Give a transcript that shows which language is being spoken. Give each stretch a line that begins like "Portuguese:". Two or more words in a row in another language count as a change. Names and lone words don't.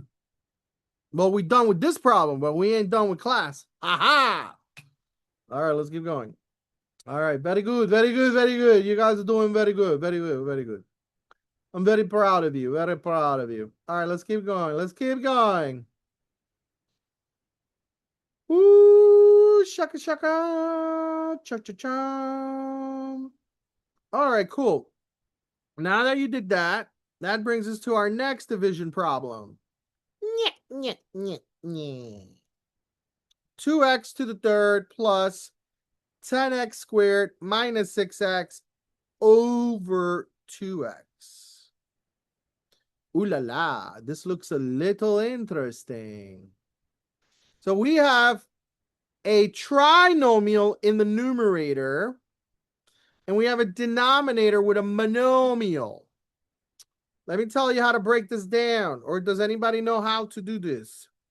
English: Well, we done with this problem, but we ain't done with class. Aha! All right, let's keep going. All right, very good, very good, very good. You guys are doing very good, very good, very good. I'm very proud of you, very proud of you. All right, let's keep going. Let's keep going. Ooh, shaka shaka, cha cha cha. All right, cool. Now that you did that, that brings us to our next division problem. 2x to the third plus 10x squared minus 6x over 2x. Ooh la la, this looks a little interesting. So we have a trinomial in the numerator, and we have a denominator with a monomial. Let me tell you how to break this down, or does anybody know how to do this?